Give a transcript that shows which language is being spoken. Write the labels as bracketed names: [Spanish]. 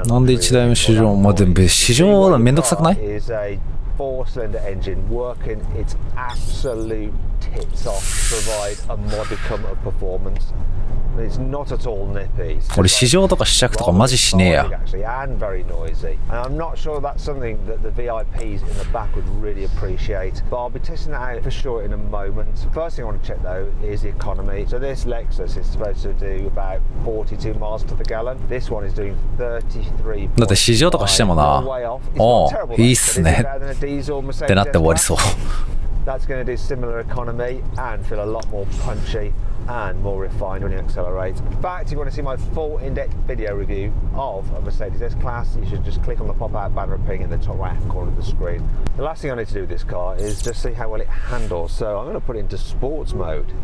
[Japanese] なんで1台目試乗、まあでも試乗めんどくさくない？ [English] is a 4-cylinder engine working its absolute tits off to provide a modicum of performance. It's not at all nippy. [Japanese] 俺試乗とか試着とかマジしねえや。 [English] And very noisy. And I'm not sure that's something that the VIPs in the back would really appreciate. But I'll be testing that out for sure in a moment. First thing I want to check though is the economy. So this Lexus is supposed to do about 42 miles to the gallon. This one is doing 33. [Japanese] だって試乗とかしてもな、おう、いいっすねってなって終わりそう。 [English] That's going to do similar economy and feel a lot more punchy and more refined when you accelerate. In fact, if you want to see my full in-depth video review of a Mercedes S-Class, you should just click on the pop-out banner appearing in the top right-hand corner of the screen. The last thing I need to do with this car is just see how well it handles. So I'm going to put it into sports mode.